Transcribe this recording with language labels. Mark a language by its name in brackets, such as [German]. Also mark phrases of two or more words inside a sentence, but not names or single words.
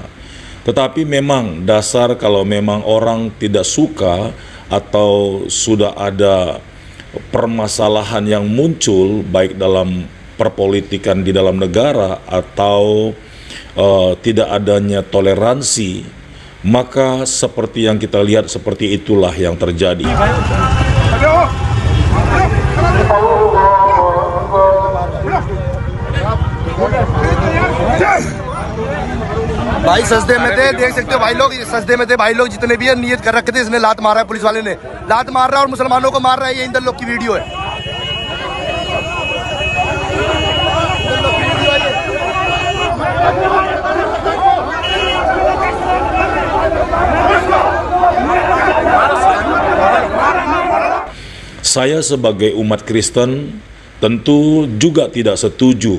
[Indonesian] Tetapi memang dasar kalau memang orang tidak suka atau sudah ada permasalahan yang muncul baik dalam perpolitikan di dalam negara atau tidak adanya toleransi, maka seperti yang kita lihat seperti itulah yang terjadi. [Hindi] भाई सजदे में थे, देख सकते हो भाई लोग, सजदे में थे भाई लोग, जितने भी है नियत कर रखे थे, इसने लात मारा है, पुलिस वाले ने लात मार रहा है और मुसलमानों को मार रहा है। ये इंदर लोग की वीडियो है। [Indonesian] Saya sebagai umat Kristen tentu juga tidak setuju